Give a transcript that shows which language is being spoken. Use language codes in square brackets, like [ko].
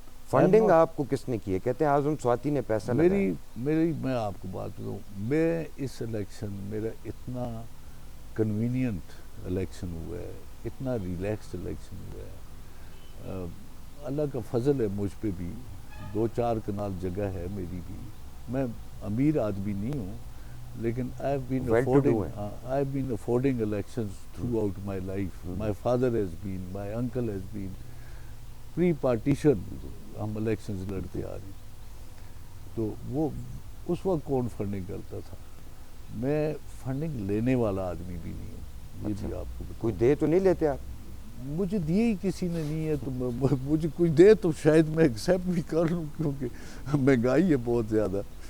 [ur] Funding آپ کو کس نے کی ہے؟ کہتے ہیں اعظم سواتی نے پیسہ لگایا. میں آپ کو بات بتاؤں, میں اس الیکشن میرا اتنا کنوینینٹ الیکشن ہوا ہے, اتنا ریلیکسڈ الیکشن ہوا ہے. اللہ کا فضل ہے مجھ پہ بھی, 2-4 کنال جگہ ہے میری بھی. میں امیر آدمی نہیں ہوں, لیکن [en] I have been affording elections throughout my life. My father has been, my uncle has been. [ur] Pre-partition ہم الیکشنز لڑتے آ رہے ہیں. تو وہ اس وقت کون فنڈنگ کرتا تھا؟ میں فنڈنگ لینے والا آدمی بھی نہیں ہوں. یہ بھی آپ کو کوئی دے تو نہیں لیتے آپ؟ مجھے دیے ہی کسی نے نہیں ہے, تو مجھے کوئی دے تو شاید میں ایکسیپٹ بھی کر لوں, کیونکہ مہنگائی ہے بہت زیادہ.